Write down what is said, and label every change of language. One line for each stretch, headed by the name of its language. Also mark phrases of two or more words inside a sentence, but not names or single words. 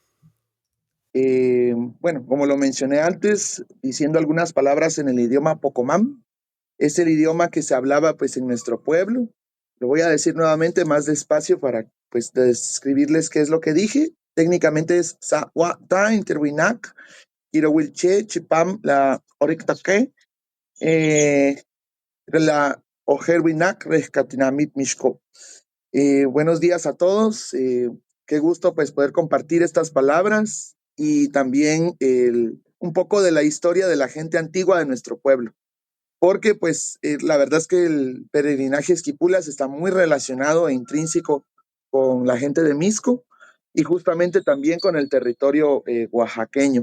Spanish: Bueno, como lo mencioné antes, diciendo algunas palabras en el idioma Pocomam, es el idioma que se hablaba pues en nuestro pueblo. Lo voy a decir nuevamente más despacio para pues describirles qué es lo que dije.
Poqomam: técnicamente es Sa-wa-ta Interwinak, Irawilche, Chipam, la Orectaque, la Ojerwinak, Rescatinamit Mishko.
Spanish: Buenos días a todos. Qué gusto pues poder compartir estas palabras y también un poco de la historia de la gente antigua de nuestro pueblo. Porque pues la verdad es que el peregrinaje a Esquipulas está muy relacionado e intrínseco con la gente de Misco y justamente también con el territorio oaxaqueño.